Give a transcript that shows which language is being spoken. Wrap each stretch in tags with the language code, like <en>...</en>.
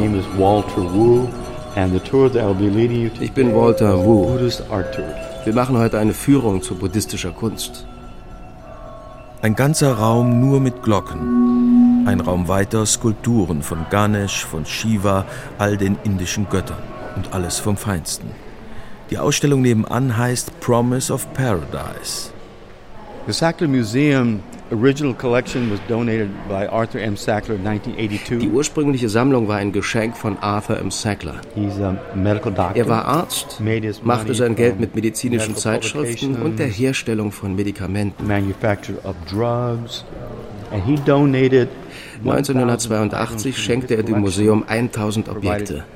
<en>My name is Walter Wu, and the tour that I'll be leading you to.</en> <de>Ich bin Walter Wu.</de> <en>Buddhist art tour.</en> <de>Wir machen heute eine Führung zu buddhistischer Kunst. Ein ganzer Raum nur mit Glocken. Ein Raum weiter Skulpturen von Ganesh, von Shiva, all den indischen Göttern und alles vom Feinsten. Die Ausstellung nebenan heißt Promise of Paradise.</de> <en>The Sackler Museum. Original collection was donated by Arthur M. Sackler in 1982.</en> <de>Die ursprüngliche Sammlung war ein Geschenk von Arthur M. Sackler.</de> <en>He's a medical doctor.</en> <de>Er war Arzt, machte sein Geld mit medizinischen Zeitschriften und der Herstellung von Medikamenten.</de> <en>Manufacture of drugs. And he donated</en> <de>1982 schenkte er dem Museum 1000 Objekte.</de>